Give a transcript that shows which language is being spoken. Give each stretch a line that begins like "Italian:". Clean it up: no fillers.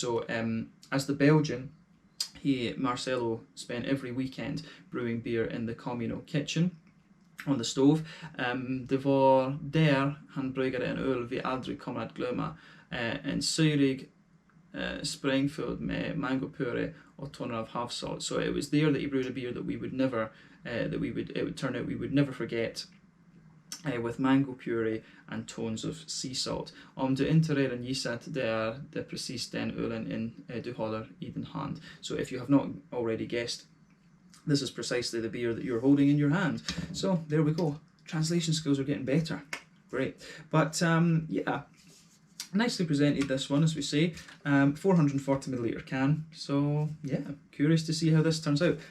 English: So as the Belgian, Marcelo spent every weekend brewing beer in the communal kitchen on the stove.
Swedish: Det var där han bryggade en öl vi aldrig kommer att glömma. En syrig sprängfylld med mangopuré och toner av havssalt.
English: So it was there that he brewed a beer that we would never, it would turn out we would never forget. With mango puree and tones of sea salt.
Swedish: Om du inte redan gissat, det är precis den ölen du håller I din hand.
English: So if you have not already guessed, this is precisely the beer that you're holding in your hand. So there we go. Translation skills are getting better. Great. But yeah, nicely presented this one, as we say. 440 milliliter can. So yeah, curious to see how this turns out.